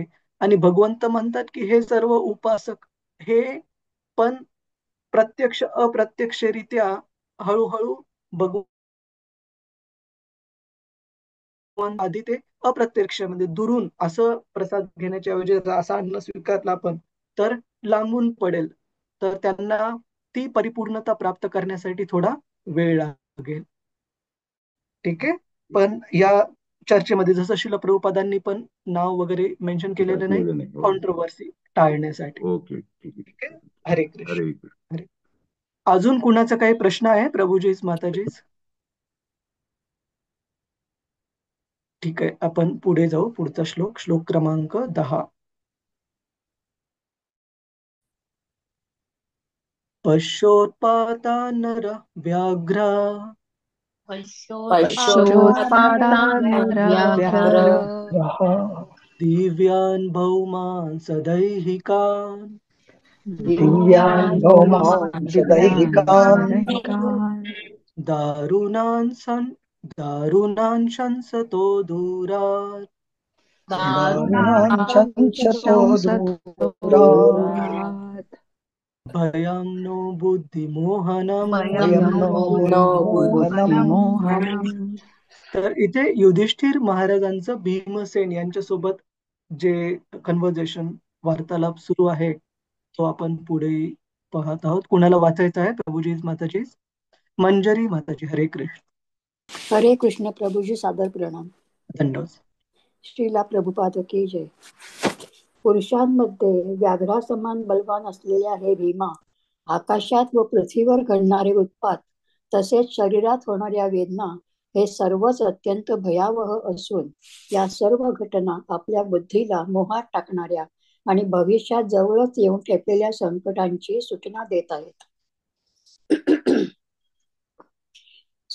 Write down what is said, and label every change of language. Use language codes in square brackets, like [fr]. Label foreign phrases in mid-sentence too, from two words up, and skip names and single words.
[mr] आणि भगवंत म्हणतात की हे सर्व उपासक हे पण प्रत्यक्ष अप्रत्यक्षरित्या हळूहळू भगवंत आधी ते अप्रत्यक्ष म्हणजे दुरून असं प्रसाद घेण्याच्या ऐवजी असा अन्न स्वीकारला आपण तर लांबून पडेल, तर त्यांना ती परिपूर्णता प्राप्त करण्यासाठी थोडा वेळ लागेल. ठीक आहे. पण या चर्चेमध्ये जसं शिल प्रभुपादांनी पण नाव वगैरे मेन्शन केलेलं नाही, टाकलेलं नाही. कॉन्ट्रोवर्सी टाळण्यासाठी. ओके, ठीक ठीक आहे. आहे. [sa] हरे कृष्ण. हरे कृष्ण. हरे. [mr] अजून कुणाचा काही प्रश्न आहे प्रभूजीस, माताजीस? ठीक आहे, आपण पुढे जाऊ. पुढचा श्लोक, श्लोक क्रमांक 10. [sa] पश्योत्पाता नर व्याघ्र पश्योत्पादानव्याघ्र दिव्यान् भौमान् सदैहिकान् दिव्यान् भौमांस दैहिकान् दारुणान् दारुणान् शंसतो दूरात् दारुणान् शंसतो दूरात् भयं नो बुद्धिमोहनम्. भयं नो बुद्धिमोहनम्. [mr] तर इथे युधिष्ठिर महाराजांचं भीमसेन यांच्यासोबत जे कन्व्हर्सेशन, वार्तालाप सुरू आहे तो आपण पुढे पाहत आहोत. कुणाला वाचायचं आहे? प्रभुजीज, माताजीज. मंजरी माताजी, [sa] हरे कृष्ण. हरे कृष्ण [mr] प्रभूजी, सादर प्रणाम. दंडोस. [hi] श्रीला प्रभुपाद की जय. [mr] पुरुषांमध्ये व्याघ्रासमान बलवान असलेल्या हे भीमा, आकाशात व पृथ्वीवर घडणारे उत्पात तसेच शरीरात होणाऱ्या वेदना हे सर्वच अत्यंत भयावह असून या सर्व घटना आपल्या बुद्धीला मोहात टाकणाऱ्या आणि भविष्यात जवळच येऊन ठेपलेल्या संकटांची सूचना देत आहेत.